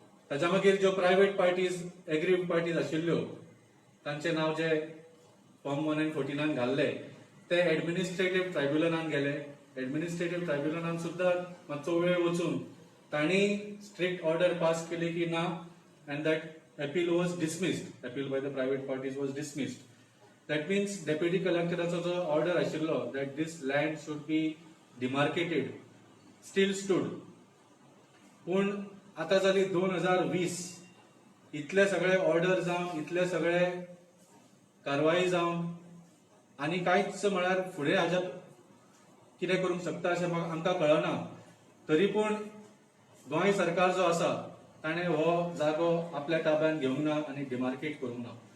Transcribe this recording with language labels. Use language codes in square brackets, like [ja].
[gom] ताच्या मागीर ज्यो प्रायवेट पार्टीज, एग्रीड पार्टीज आशिल्ल्यो, तांचे नाव जे फॉर्म 149 घाल्ले ते एडमिनिस्ट्रेटिव्ह ट्रायब्युनलान गेले. एडमिनिस्ट्रेटिव्ह ट्रायब्युनलान सुद्धा मातसो वेळ वचून तांणी स्ट्रिक्ट ऑर्डर पास केली की ना, [en] And that appeal was dismissed. Appeal by the private parties was dismissed. That means deputy collectoracho [gom] जो order आशिल्लो [en] that this land should be demarcated still stood. [gom] पूण आता जाली 2020, इतले सगळे ऑर्डर जावन, इतले सगळे कारवाई जावन आनी कांयच म्हळ्यार फुडें हाज्या कितें करूंक शकता अशें आमकां कळना. तरी पूण गोंय सरकार जो आसा ताणें हो जागो आपल्या ताब्यात घेवंक ना आनी डिमार्केट करूंक ना.